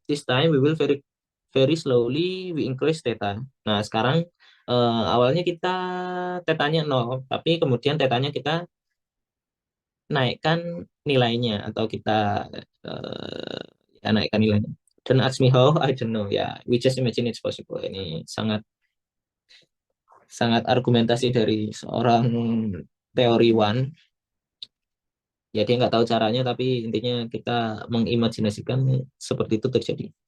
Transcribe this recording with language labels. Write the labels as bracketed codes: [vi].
[en] This time we will very very slowly we increase theta. [id] Nah, sekarang awalnya kita tetanya 0, tapi kemudian tetanya kita naikkan nilainya atau kita ya naikkan nilainya. [en] Don't ask me how, I don't know. Ya, we just imagine it's possible. [id] Ini sangat sangat argumentasi dari seorang teoriwan. Ya dia nggak tahu caranya, tapi intinya kita mengimajinasikan seperti itu terjadi.